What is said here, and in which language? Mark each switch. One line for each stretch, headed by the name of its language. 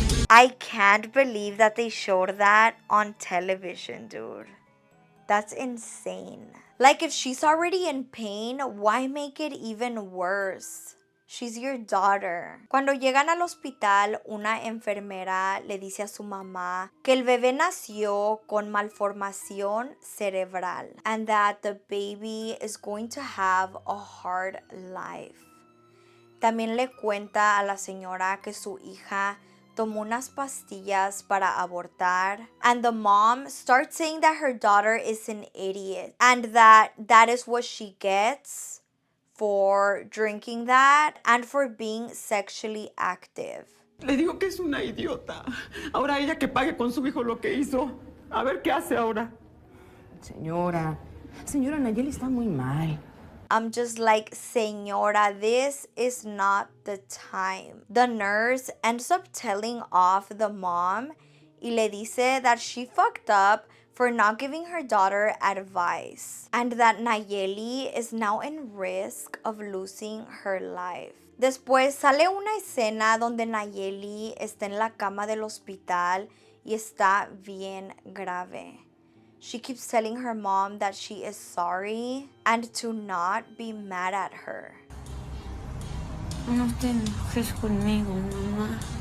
English: I can't believe that they showed that on television, dude. That's insane. Like, if she's already in pain, why make it even worse? She's your daughter.
Spanish: Cuando llegan al hospital, una enfermera le dice a su mamá que el bebé nació con malformación cerebral
English: and that the baby is going to have a hard life.
Spanish: También le cuenta a la señora que su hija tomó unas pastillas para abortar,
English: and the mom starts saying that her daughter is an idiot and that is what she gets for drinking that and for being sexually active.
Spanish: Le digo que es una idiota. Ahora ella que pague con su hijo lo que hizo. A ver qué hace ahora. Señora Nayeli está muy mal.
English: I'm just like, señora, this is not the time. The nurse ends up telling off the mom
Spanish: y le dice
English: that she fucked up for not giving her daughter advice and that Nayeli is now in risk of losing her life.
Spanish: Después sale una escena donde Nayeli está en la cama del hospital y está bien grave.
English: She keeps telling her mom that she is sorry and to not be mad at her.
Spanish: No te enojes conmigo, mamá.